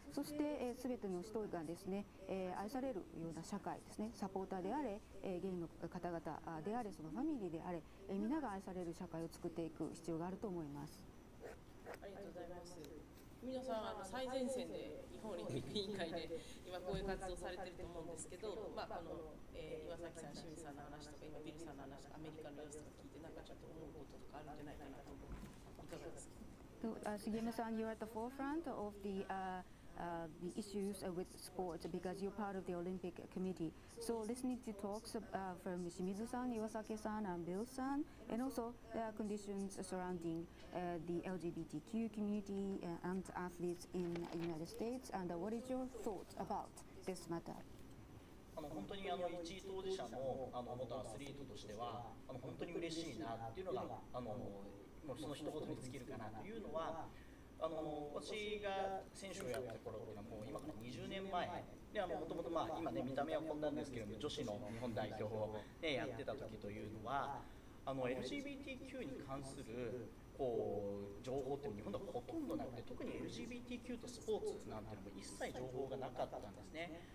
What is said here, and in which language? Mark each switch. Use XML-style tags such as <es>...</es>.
<ja>そして、全ての人がですね、愛されるような社会ですね、サポーターであれ、ゲイの方々であれ、そのファミリーであれ、皆が愛される社会を作っていく必要があると思います。ありがとうございます。皆さん最前線で日本オリンピック委員会で今こういう活動されてると思うんですけど、岩崎さん、清水さんの話とか今ビルさんの話とかアメリカの様子とか聞いてなんかちょっと思うこととかあるんじゃないかなと思う。いかがですか。</ja> <en>Sugiyama-san, you're at the forefront of the issues with sport because you're part of the Olympic Committee. So listening to talks from Shimizu-san, Iwasake-san, and Bill-san, and also the conditions surrounding the LGBTQ community and athletes in the United States, and what is your thought about this matter?</en> <ja>本当に一当事者の元アスリートとしては本当に嬉しいなっていうのがもうその一言に尽きるかなというのは私が選手をやった頃っていうのはもう今から20年前でもともと今ね見た目はこんなんですけれども女子の日本代表を、ね、やってた時というのはLGBTQ に関する情報って日本ではほとんどなくて、特に LGBTQ とスポーツなんていうのも一切情報がなかったんですね。</ja>